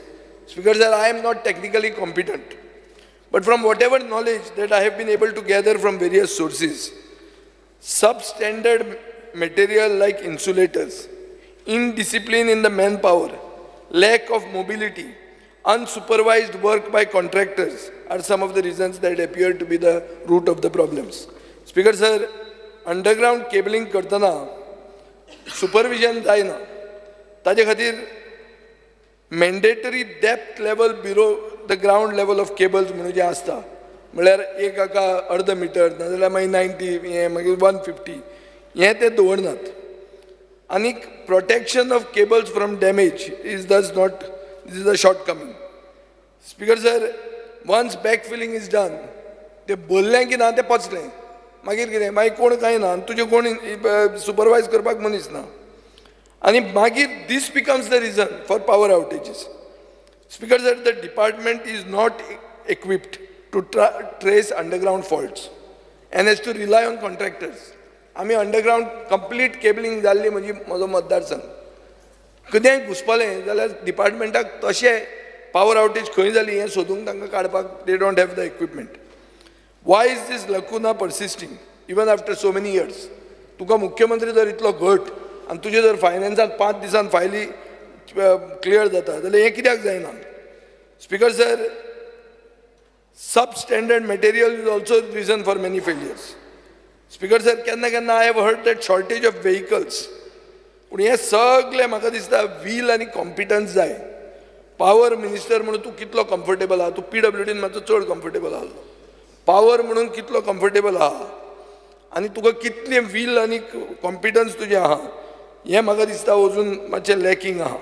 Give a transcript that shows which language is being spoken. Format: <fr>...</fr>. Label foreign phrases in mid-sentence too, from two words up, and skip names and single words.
<en>Speaker sir, I am not technically competent, but from whatever knowledge that I have been able to gather from various sources, substandard material like insulators, indiscipline in the manpower, lack of mobility, unsupervised work by contractors are some of the reasons that appear to be the root of the problems. Speaker sir, underground cabling करतना supervision जायना.</en> <kok>ताजे खातीर</kok> <en>mandatory depth level below the ground level of cables</en> <kok>म्हणून जे आसता, म्हळ्यार एक हाका अर्द मिटर नाजाल्यार मागीर 90 हे मागीर 150 हे ते दवरनात.</kok> <en>आनी protection of cables from damage is thus not, this is a shortcoming. Speaker sir, once backfilling is done,</en> <kok>ते बोललें की ना ते पचलें, मागीर कितें, मागीर कोण कांय ना, तुजे कोण सुपरवायज करपाक मनीस ना, आनी मागीर</kok> <en>this becomes the reason for power outages. Speaker sir, the department is not equipped to trace underground faults and has to rely on contractors.</en> <kok>आमी</kok> <en>underground complete cabling</en> <kok>जाल्ली म्हणजे म्हजो मतदारसंघ. कितेंय घुसपलें जाल्यार डिपार्टमेंटाक तशें</kok> <en>power outage</en> <kok>खंय जाली हें सोदूंक तांकां काडपाक</kok> <en>they don't have the equipment. Why is this lacuna persisting even after so many years?</en> <kok>तुका मुख्यमंत्री जर इतलो घट आनी तुजे जर फायनान्सांत 5 दिसान फायली क्लियर जाता जाल्यार हें कित्याक जायना?</kok> <en>Speaker sir, substandard material is also the reason for many failures. Speaker sir, केन्ना I have heard that shortage of vehicles.</en> <kok>पूण हे सगळें म्हाका दिसता व्हील आनी कॉम्पिटन्स जाय.</kok> <en>power minister</en> <kok>म्हणून तूं कितलो कम्फर्टेबल आहा? तूं PWDन मातसो चड कम्फर्टेबल आसलो. पावर म्हणून कितलो कम्फर्टेबल आहा आनी तुका कितलें व्हील आनी कॉम्पिटन्स तुजें आहा हें म्हाका दिसता अजून मातशें लॅकिंग आहा.</kok>